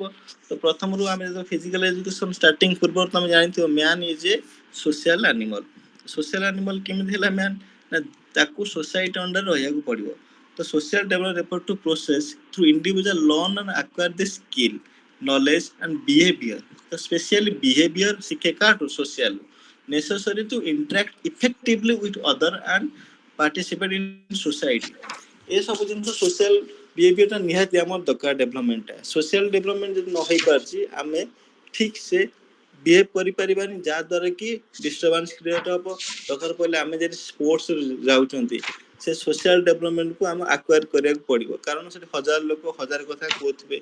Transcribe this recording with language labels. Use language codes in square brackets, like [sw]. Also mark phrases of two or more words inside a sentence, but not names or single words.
[or] ତ ପ୍ରଥମରୁ ଆମେ [en] physical education starting [or] ପୂର୍ବରୁ ତମେ ଜାଣିଥିବ [en] man is a social animal. social animal [or] କେମିତି ହେଲା ମ୍ୟାନ ନା ତାକୁ [en] society under [or] ରହିବାକୁ ପଡିବ। [en] ତ social development refer to process through individual learn and acquire the skill, knowledge and behaviour. ତ specially behaviour [or] ଶିଖେ କାଠୁ [en] ସୋସିଆଲ necessary to interact effectively with other and participate in society। [or] ଏ ସବୁ ଜିନିଷ [en] social behaviourଟା [or] ନିହାତି ଆମର ଦରକାର ଡେଭଲପମେଣ୍ଟଟା। [en] social development [or] ଯଦି ନ ହେଇପାରୁଛି ଆମେ ଠିକ ସେ ବିହେଭ କରିପାରିବାନି, ଯାହା ଦ୍ୱାରା କି [en] disturbance create [or] ହବ। ଦରକାର ପଡ଼ିଲେ ଆମେ ଯଦି ସ୍ପୋର୍ଟସ ଯାଉଛନ୍ତି ସେ [en] social developmentକୁ [or] ଆମେ ଆକ୍ୱାର କରିବାକୁ ପଡ଼ିବ, କାରଣ ସେଠି ହଜାର ଲୋକ ହଜାର କଥା କହୁଥିବେ।